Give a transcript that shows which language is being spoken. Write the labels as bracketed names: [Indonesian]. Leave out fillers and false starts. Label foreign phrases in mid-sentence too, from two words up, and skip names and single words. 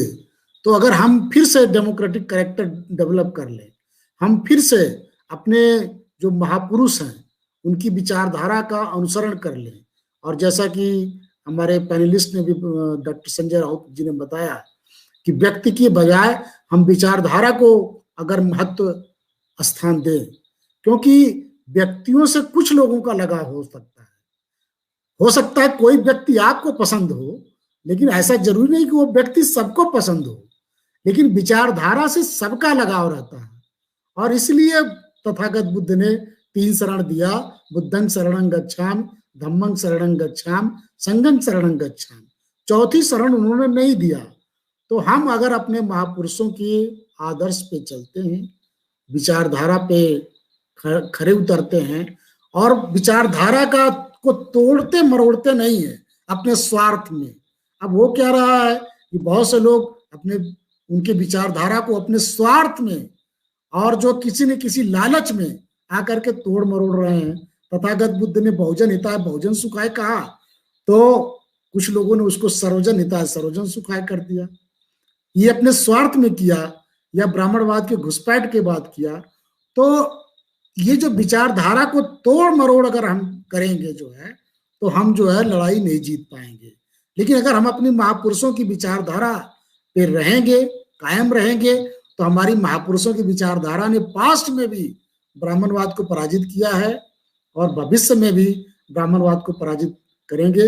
[Hindi] तो अगर हम फिर से [English] democratic character develop [Hindi] कर लें, हम फिर से अपने जो महापुरुष हैं उनकी विचारधारा का अनुसरण कर लें, और जैसा कि हमारे पैनलिस्ट ने भी डॉक्टर संजय राउत जी ने बताया कि व्यक्ति के बजाय हम विचारधारा को अगर महत्व स्थान दें, क्योंकि व्यक्तियों से कुछ लोगों का लगाव हो सकता है कोई व्यक्ति आपको पसंद हो, लेकिन ऐसा जरूरी नहीं कि वो व्यक्ति सबको पसंद हो, लेकिन विचारधारा से सबका लगाव रहता है। और इसलिए तथागत बुद्ध ने 3 शरण दिया, [Pali] बुद्धं शरणं गच्छामि, धम्मं शरणं गच्छामि, संघं शरणं गच्छामि। [Hindi] चौथी शरण उन्होंने नहीं दिया। तो हम अगर अपने महापुरुषों के आदर्श पे चलते हैं, विचारधारा पे खरे उतरते हैं और विचारधारा का को तोड़ते मरोड़ते नहीं है अपने स्वार्थ में। अब वो क्या रहा है कि बहुत से लोग अपने उनके विचारधारा को अपने स्वार्थ में और जो किसी न किसी लालच में आकर के तोड़ मरोड़ रहे हैं। तथागत बुद्ध ने [Pali] बहुजन हिताय बहुजन सुखाय [Hindi] कहा, तो कुछ लोगों ने उसको [Sanskrit] सर्वजन हिताय सर्वजन सुखाय [Hindi] कर दिया। ये अपने स्वार्थ में किया या ब्राह्मणवाद के घुसपैठ के बाद किया। तो ये जो विचारधारा को तोड़ मरोड़ अगर हम करेंगे जो है, तो हम जो है लड़ाई नहीं जीत पाएंगे। लेकिन अगर हम अपनी महापुरुषों की विचारधारा पे रहेंगे, कायम रहेंगे, तो हमारी महापुरुषों की विचारधारा ने पास्ट में भी ब्राह्मणवाद को पराजित किया है और भविष्य में भी ब्राह्मणवाद को पराजित करेंगे।